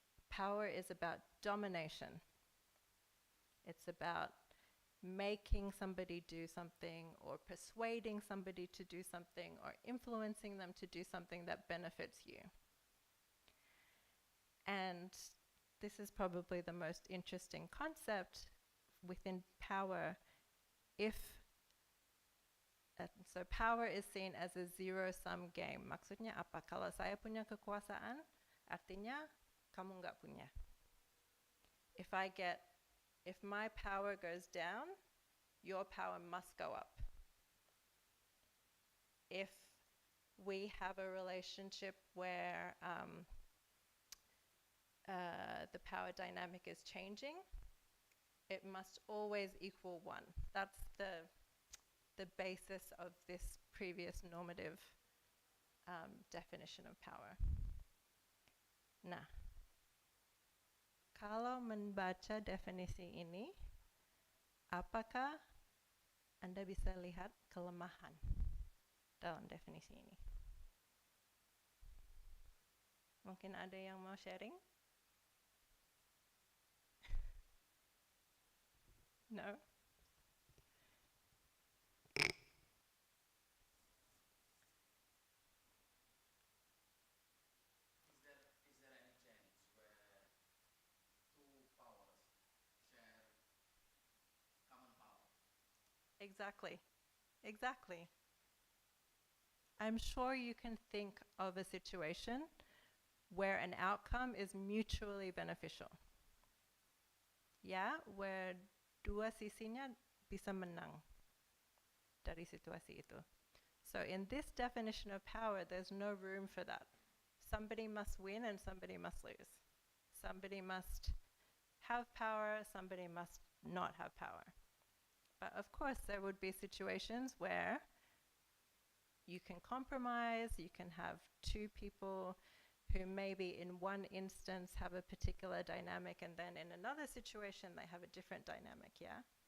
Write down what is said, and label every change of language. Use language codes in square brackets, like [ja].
[en] Power is about domination. It's about making somebody do something, or persuading somebody to do something, or influencing them to do something that benefits you. And this is probably the most interesting concept within power. So power is seen as a zero-sum game. [id] Maksudnya apa? Kalau saya punya kekuasaan, artinya kamu nggak punya. [en] If my power goes down, your power must go up. If we have a relationship where the power dynamic is changing, it must always equal one. That's the basis of this previous normative definition of power. [id] Nah, kalau membaca definisi ini, apakah Anda bisa lihat kelemahan dalam definisi ini? Mungkin ada yang mau sharing? [en] No? Is there any chance where two powers share common power? Exactly. I'm sure you can think of a situation where an outcome is mutually beneficial. [id] Ya, where dua sisinya bisa menang dari situasi itu. [en] So in this definition of power, there's no room for that. Somebody must win and somebody must lose. Somebody must have power, somebody must not have power. But of course, there would be situations where you can compromise, you can have two people who maybe in one instance have a particular dynamic, and then in another situation they have a different dynamic, yeah?